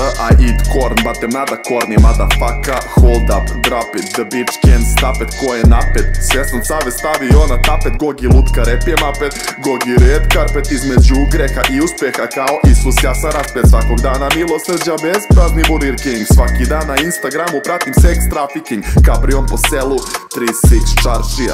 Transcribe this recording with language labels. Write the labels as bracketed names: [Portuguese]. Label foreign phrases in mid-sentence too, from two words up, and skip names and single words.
[English] I eat corn, but I'm not a corny motherfucker. Hold up, drop it, the bitch can't stop it. [Serbian] Ko je napet, sve sam cave stavio na tapet. Gogi lutka, rep je mapet. Gogi [English] red carpet, [Serbian] između greha i uspeha. Kao Isus, ja sam raspet. Svakog dana milosrđa bez prazni Burger King. Svaki dan na Instagramu pratim [English] sex trafficking. [Serbian] Kabrion po selu, 3-6 čaršija.